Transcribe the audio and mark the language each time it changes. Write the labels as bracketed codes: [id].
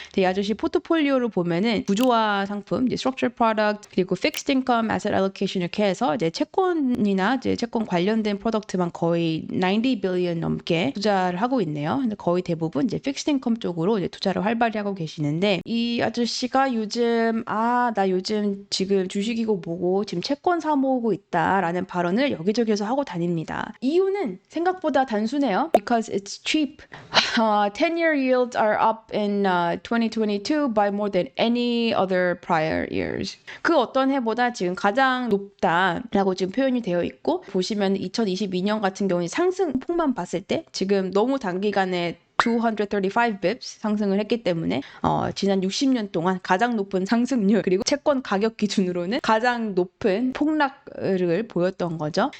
[ko] 이 아저씨 포트폴리오를 보면은 구조화 상품, 이제 [en] structured product, [ko] 그리고 fixed income, asset allocation 이렇게 해서 이제 채권이나 이제 채권 관련된 프로덕트만 거의 90 billion 넘게 투자를 하고 있네요. 근데 거의 대부분 이제 fixed income 쪽으로 이제 투자를 활발히 하고 계시는데, 이 아저씨가 요즘 나 요즘 지금 주식이고 뭐고 지금 채권 사모으고 있다라는 발언을 여기저기서 하고 다닙니다. 이유는 생각보다 단순해요. [en] Because it's cheap. 10-year yields are up in 2022 by more than any other prior years. [ko] 그 어떤 해보다 지금 가장 높다라고 지금 표현이 되어 있고, 보시면 2022년 같은 경우는 상승폭만 봤을 때 지금 너무 단기간에 235 bips 상승을 했기 때문에 지난 60년 동안 가장 높은 상승률 그리고 채권 가격 기준으로는 가장 높은 폭락을 보였던 거죠.